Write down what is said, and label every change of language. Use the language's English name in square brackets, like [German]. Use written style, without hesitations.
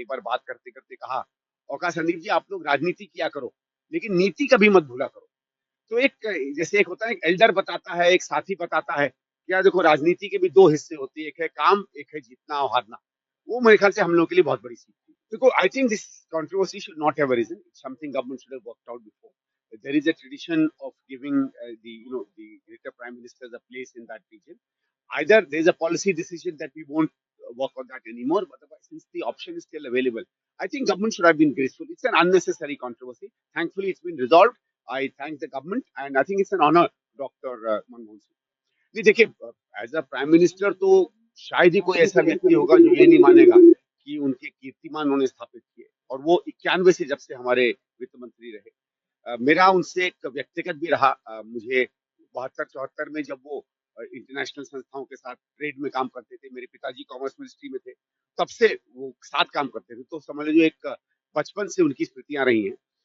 [Hindi] एक बार बात करते करते कहा, और कहा, संदीप जी आप लोग राजनीति किया करो, लेकिन नीति कभी मत भूला करो। तो एक जैसे एक होता है, एक एल्डर बताता है, एक साथी बताता है कि यार देखो, राजनीति के भी दो हिस्से होते हैं, एक है काम, एक है जीतना और हारना। वो मेरे ख्याल से हम लोगों के लिए बहुत बड़ी सीख थी। देखो, [English] I think this controversy should not have arisen. It's something government should have worked out before. There is a tradition of giving the greater prime ministers a place in that region. Either there's a policy decision that we won't work on that anymore, but otherwise, since the option is still available, I think government should have been graceful. It's an unnecessary controversy. Thankfully, it's been resolved. I thank the government, and I think it's an honor, Dr. Manmohan Singh. [Hindi] नहीं देखिए, [English] as a prime minister [Hindi] तो शायद ही कोई ऐसा व्यक्ति होगा जो ये नहीं मानेगा कि उनके कीर्तिमान उन्होंने स्थापित किए, और वो 91 से जब से हमारे वित्त मंत्री रहे। मेरा उनसे एक व्यक्तिगत भी रहा। मुझे 72-74 में जब वो इंटरनेशनल संस्थाओं के साथ ट्रेड में काम करते थे, मेरे पिताजी कॉमर्स मिनिस्ट्री में थे, तब से वो साथ काम करते थे, तो समझ लीजिए एक बचपन से उनकी स्मृतियां रही हैं।